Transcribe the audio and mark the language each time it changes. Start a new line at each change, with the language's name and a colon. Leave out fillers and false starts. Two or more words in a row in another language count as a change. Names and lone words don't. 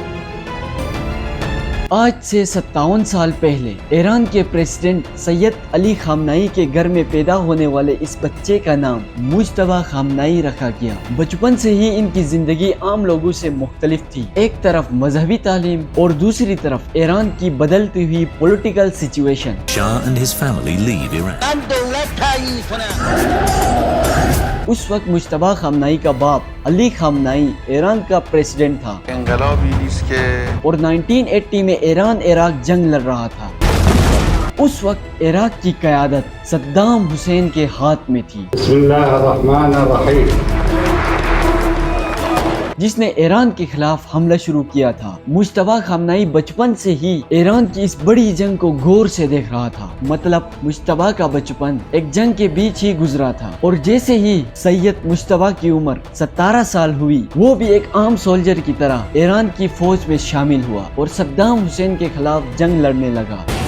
Urdu: آج سے 57 سال پہلے ایران کے پریزیڈنٹ سید علی خامنئی کے گھر میں پیدا ہونے والے اس بچے کا نام مجتبی خامنئی رکھا گیا۔ بچپن سے ہی ان کی زندگی عام لوگوں سے مختلف تھی، ایک طرف مذہبی تعلیم اور دوسری طرف ایران کی بدلتی ہوئی
English: political situation. Shah and his family leave Iran.
Urdu: اس وقت مجتبی خامنئی کا باپ علی خامنئی ایران کا پریزیڈنٹ تھا
Persian: انقلابی نیست که
Urdu: اور 1980 میں ایران عراق جنگ لڑ رہا تھا۔ اس وقت عراق کی قیادت صدام حسین کے ہاتھ میں تھی،
Arabic: بسم اللہ الرحمن الرحیم۔
Urdu: جس نے ایران کے خلاف حملہ شروع کیا تھا۔ مجتبی خامنئی بچپن سے ہی ایران کی اس بڑی جنگ کو غور سے دیکھ رہا تھا، مطلب مجتبی کا بچپن ایک جنگ کے بیچ ہی گزرا تھا، اور جیسے ہی سید مجتبی کی عمر 17 سال ہوئی، وہ بھی ایک عام سولجر کی طرح ایران کی فوج میں شامل ہوا اور صدام حسین کے خلاف جنگ لڑنے لگا۔